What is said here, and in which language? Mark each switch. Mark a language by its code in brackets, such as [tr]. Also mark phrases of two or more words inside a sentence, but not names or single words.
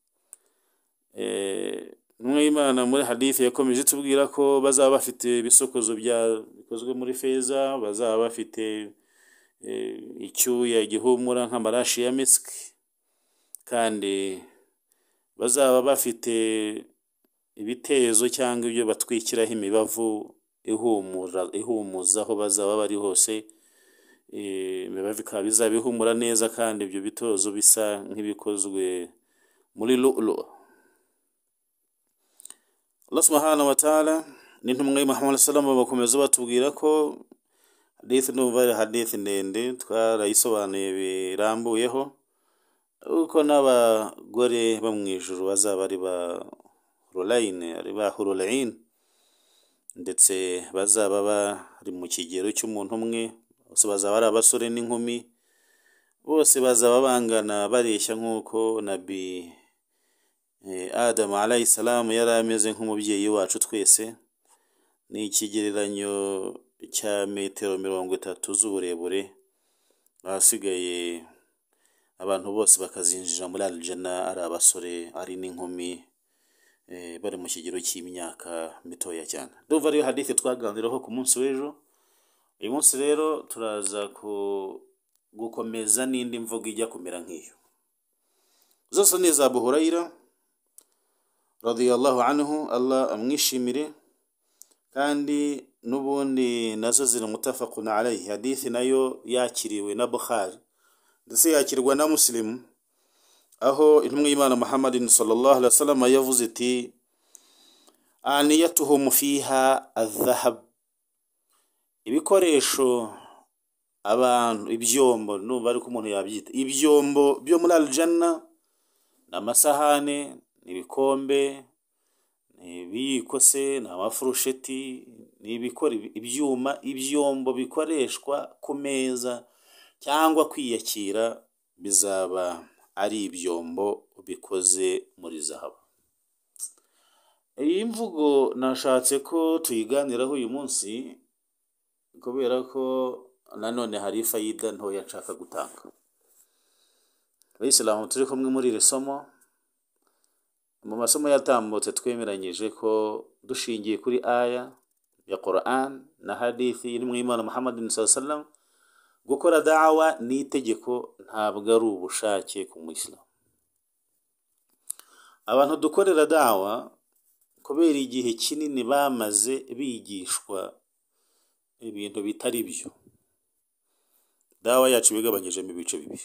[rw] Intumwa y'Imana muri hadithi yakomeje tubwira ko bazaba bafite ibisokozo bikozwe muri feza, bazaba bafite icyuya gihumura nk'amarashi ya miski, kandi bazaba bafite ibitezo cyangwa ibyo batwikiraho imibavu ihumuza aho bazaba bari hose. Imibavu ikaba bizaba ihumura neza, kandi ibyo bitozo bisa nk'ibikozwe muri lu'lu'. Allah [ar] سبحانه وتعالى [rw] n'intumwa y'Muhammad [ar] صلى الله عليه وسلم [rw] bakomeza batubwira ko hadithi n'ubare hadithi ndende twarayisobanuye birambuyeho, uko n'abagore bo mu ijuru bazaba ari ba [ar] حور العين, [rw] ndetse bazaba bari mu kigero cy'umuntu umwe, bose bazaba ari abasore n'inkumi, bose bazaba bangana bareshya nk'uko Nabi Adam [ar] عليه السلام [rw] yari ameze nk'umubyeyi wacu twese. Ni ikigereranyo cya metero 30 z'uburebure. Hasigaye abantu bose bakazinjira muri al-Jannah ari abasore ari n'inkumi, bari mu kigero cy'imyaka mitoya cyane. Ndumva ariyo hadithi twaganiraho ku munsi w'ejo. Uyu munsi rero turaza gukomeza n'indi mvugo ijya kumera nk'iyo. Zose ni za Abu Huraira [ar] رضي الله عنه, [rw] Allah amwishimire, kandi n'ubundi nazo ziri [ar] متفق عليه. [rw] Hadithi nayo yakiriwe na Bukhari ndetse yakirwa na Muslim, aho intumwa y'Imana Muhammadin [ar] صلى الله عليه وسلم [rw] yavuze iti [ar] آنيتهم فيها الذهب, [rw] ibikoresho abantu ibyombo numva ariko umuntu yabyita ibyombo byo muri al-Jannah, n'amasahane, n'ibikombe, n'ibiyiko se, n'amafurusheti, n'ibikora ibyombo bikoreshwa ku meza cyangwa kwiyakira, bizaba ari ibyombo bikoze muri zahabu. Iyi mvugo nashatse ko tuyiganiraho uyu munsi kubera ko nanone hari fayida ntoya nshaka gutanga. Abayisilamu turi kumwe muri iri somo, mu masomo yatambutse twemeranyije ko dushingiye kuri aya ya Quran na hadithi iri mu Imana Muhammadin [ar] صلى الله عليه وسلم, [rw] gukora da'wa ni itegeko, ntabwo ari ubushake ku Muislamu. Abantu dukorera da'wa kubera igihe kinini bamaze bigishwa ibintu bitari byo. Da'wa yacu bigabanyije mu bice bibiri.